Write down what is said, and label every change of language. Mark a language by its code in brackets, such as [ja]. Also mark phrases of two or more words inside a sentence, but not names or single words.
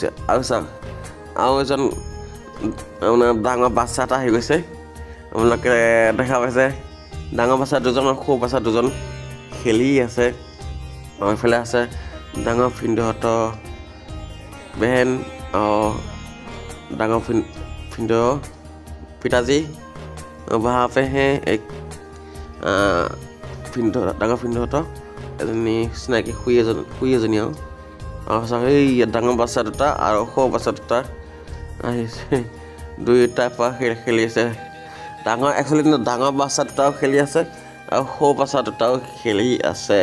[as] আৰু চাওক, আৰু এজন মানে ডাঙৰ বাচ্চা এটা আহি গৈছে, আপোনালোকে দেখা পাইছে। ডাঙৰ বাচ্চা দুজন আৰু সৰু বাচ্চা দুজন খেলি আছে। আৰু এইফালে আছে ডাঙৰ ভিনদেউহঁতৰ বেহেন, ডাঙৰ ভিনদেউ পিতাজী, [hi] वहाँ पे हैं एक [as] ডাঙৰ ভিনদেউহঁতৰ এজনী চিনাকি খুৰী এজনী। আৰু চাওক, এই ডাঙৰ বাচ্চা দুটা আৰু সৰু বাচ্চা দুটা আহিছে, দুয়োটাৰ পৰা খেলি আছে। একচুৱেলি ডাঙৰ বাচ্চা দুটাও খেলি আছে আৰু সৰু বাচ্চা দুটাও খেলি আছে।